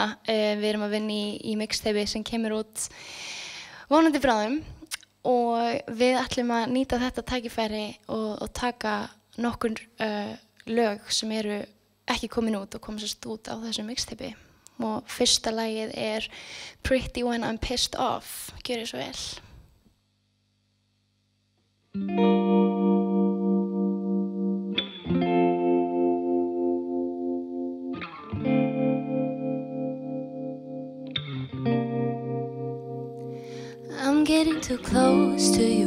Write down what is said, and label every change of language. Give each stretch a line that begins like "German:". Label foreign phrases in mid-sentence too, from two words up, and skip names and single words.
Icelandic: Við erum að vinna í mixtapei sem kemur út vonandi bráðum og við ætlum að nýta þetta tækifæri og taka nokkur lög sem eru ekki komin út og koma sérst út á þessu mixtapei. Og fyrsta lagið Pretty When I'm Pissed Off. Gjörðu svo vel.
English: I'm getting too close to you.